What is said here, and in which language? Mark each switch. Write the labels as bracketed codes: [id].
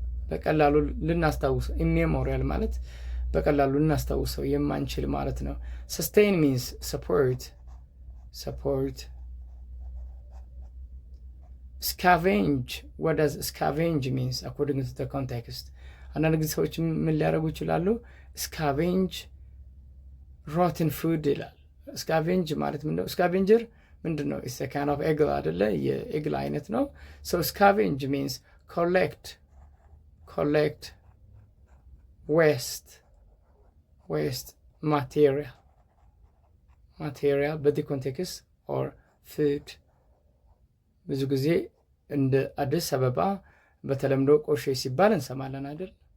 [am] በቀላሉ ልናስታውሰው ኢሜሞሪያል ማለት በቀላሉ ልናስታውሰው የማንችል ማለት ነው። [en] sustain means support. scavenge, what does scavenge means according to the context? [am] አንዳንድ ጊዜ ሰዎች ምን ሊያደርጉ ይችላሉ? [en] scavenge rotten food [am] ይላል። scavenge ማለት ምንድነው? [en] scavenger ምንድነው? it's a kind of eagle አይደለ? [am] የኤግል አይነት ነው። [en] so scavenge means collect waste material [am] በዚህ ኮንቴክስት or food ብዙ ጊዜ እንደ አዲስ አበባ በተለምዶ ቆሼ ሲባል እንሰማለን አይደል?